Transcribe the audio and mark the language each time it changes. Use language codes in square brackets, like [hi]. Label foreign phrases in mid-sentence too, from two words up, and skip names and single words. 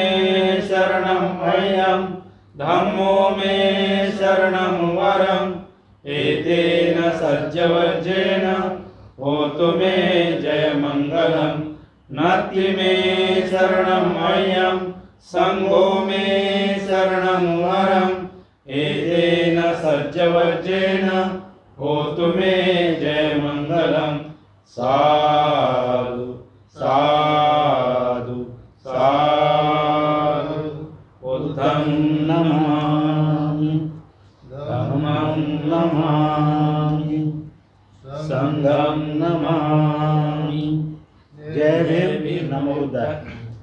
[pi] शरणम् अयम् धम्मो मे शरणं वरम् एतेन सज्जवज्रेण होतु मे जयमङ्गलम् नास्ति मे शरणम् अयम् संघो मे शरणं वरम् एतेन सज्जवज्रेण होतु मे जयमङ्गलम् साधु साधु साधु बुद्धं नमामि धम्मं नमामि संघं नमामि [hi] जय भीम [pi] नमो बुद्धाय।